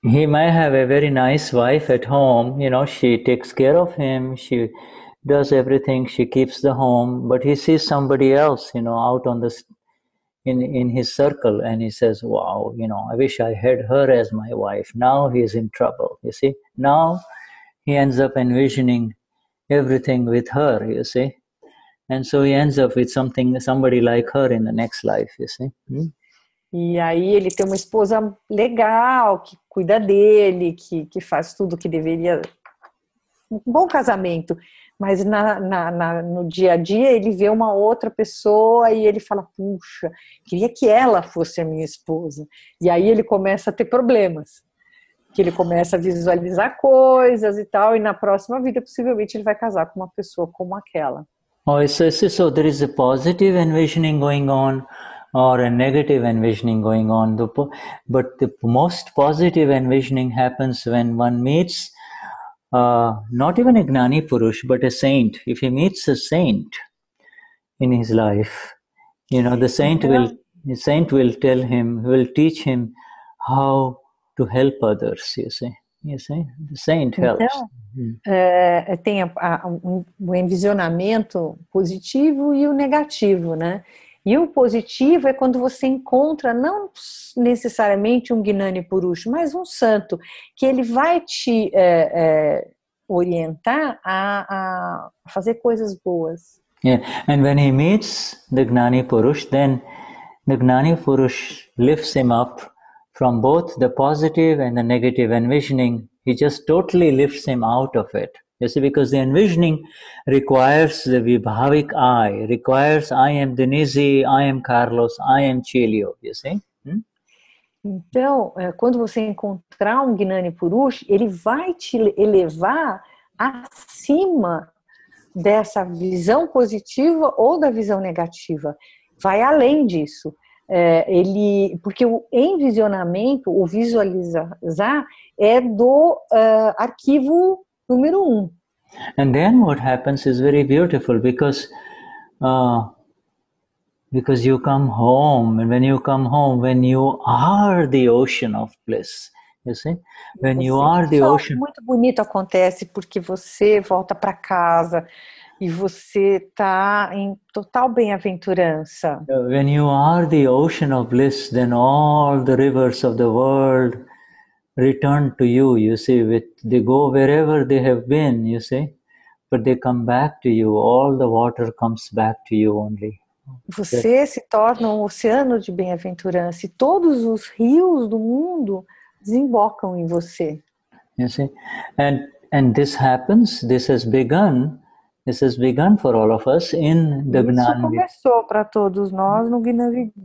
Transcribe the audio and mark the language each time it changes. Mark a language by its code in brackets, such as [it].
[en] He might have a very nice wife at home, you know, she takes care of him, she does everything, she keeps the home, but he sees somebody else, you know, out on in his circle, and he says, wow, you know, I wish I had her as my wife. Now he is in trouble, you see. Now he ends up envisioning everything with her, you see. And so he ends up with somebody like her in the next life, you see. [pt] E aí ele tem uma esposa legal, que cuida dele, que faz tudo que deveria. Um bom casamento. Mas no dia a dia ele vê uma outra pessoa e ele fala, puxa, queria que ela fosse a minha esposa. E aí ele começa a ter problemas. que ele começa a visualizar coisas e tal, e na próxima vida possivelmente ele vai casar com uma pessoa como aquela. [en] Oh, so there is a positive envisioning going on or a negative envisioning going on. But the most positive envisioning happens when one meets not even a Gnani Purush, but a saint. If he meets a saint in his life, the saint will tell him, will teach him how to help others, you see. The saint helps. [pt] Então, tem o envisionamento positivo e o negativo, né? E o positivo é quando você encontra não necessariamente um Gnani Purush, mas um santo, que ele vai te orientar a fazer coisas boas. [en] Yeah, and when he meets the Gnani Purush, then the Gnani Purush lifts him up from both the positive and the negative envisioning. He just totally lifts him out of it. You see, because the envisioning requires the vibhaavik I, requires I am Denize, I am Carlos, I am Celio, you see? [pt] Então, quando você encontrar um Gnani Purush, ele vai te elevar acima dessa visão positiva ou da visão negativa. Vai além disso. Porque o envisionamento, o visualizar, é do arquivo número 1. [en] And then what happens is very beautiful because you come home, and when you come home, when you are the ocean of bliss, you see? When you are the ocean. [pt] Muito bonito acontece porque você volta para casa e você está em total bem-aventurança. [en] When you are the ocean of bliss, then all the rivers of the world return to you, you see, they go wherever they have been, you see, but they come back to you, all the water comes back to you only. [pt] Você se torna um oceano de bem-aventurança e todos os rios do mundo desembocam em você. [en] You see, and this happens, this has begun for all of us in the [pt] Isso começou para todos nós no Gnani.